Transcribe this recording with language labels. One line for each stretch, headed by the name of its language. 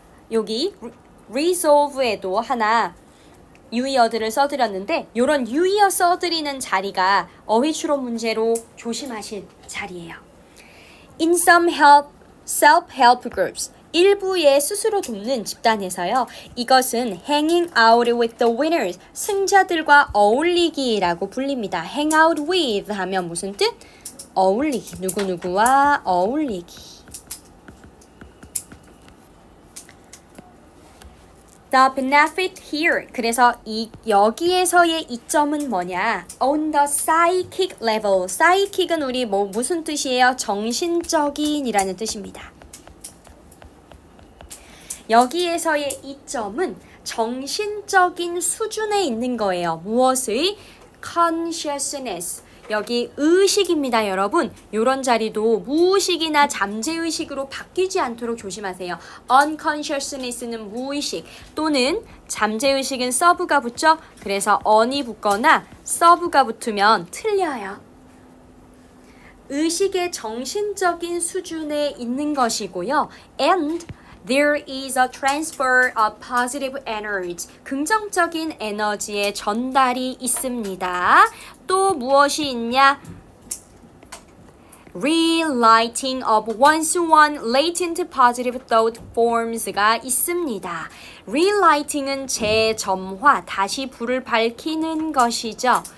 Korean: 여기 resolve에도 하나 유의어들을 써드렸는데 이런 유의어 써드리는 자리가 어휘추론 문제로 조심하실 자리예요.
English: In some self-help groups,
Korean: 일부의 스스로 돕는 집단에서요. 이것은
English: hanging out with the winners,
Korean: 승자들과 어울리기라고 불립니다.
English: hang out with
Korean: 하면 무슨 뜻? 어울리기, 누구누구와 어울리기.
English: The benefit here.
Korean: 그래서 여기에서의 이점은 뭐냐?
English: On the psychic level.
Korean: psychic은 우리 무슨 뜻이에요? 정신적인이라는 뜻입니다. 여기에서의 이점은 정신적인 수준에 있는 거예요. 무엇의? consciousness. 여기 의식입니다, 여러분. 이런 자리도 무의식이나 잠재의식으로 바뀌지 않도록 조심하세요. unconsciousness는 무의식 또는 잠재의식은 서브가 붙죠. 그래서 on이 붙거나 서브가 붙으면 틀려요. 의식의 정신적인 수준에 있는 것이고요.
English: And there is a transfer of positive energy.
Korean: 긍정적인 에너지의 전달이 있습니다. 또 무엇이 있냐?
English: Relighting of one's one latent positive thought forms가
Korean: 있습니다. Relighting은 재점화, 다시 불을 밝히는 것이죠.